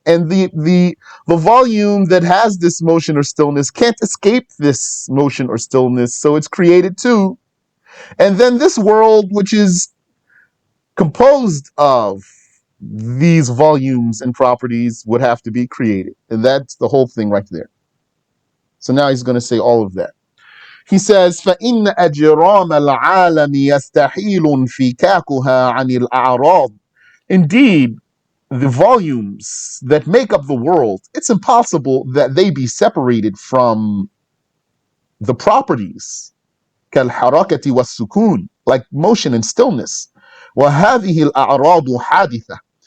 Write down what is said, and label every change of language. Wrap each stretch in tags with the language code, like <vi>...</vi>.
<en>And the volume that has this motion or stillness can't escape this motion or stillness, so it's created too. And then this world, which is composed of these volumes and properties, would have to be created. And that's the whole thing right there. So now he's going to say all of that. He says,</en> <ar>فَإِنَّ أَجْرَامَ الْعَالَمِ يَسْتَحِيلٌ فِكَاكُهَا عَنِ الْأَعْرَاضِ.</ar> <en>Indeed, the volumes that make up the world, it's impossible that they be separated from the properties.</en> <ar>كَالْحَرَكَةِ وَالسُّكُونِ,</ar> <en>like motion and stillness.</en> <ar>وَهَذِهِ الْأَعْرَاضُ حَادِثَةٌ.</ar>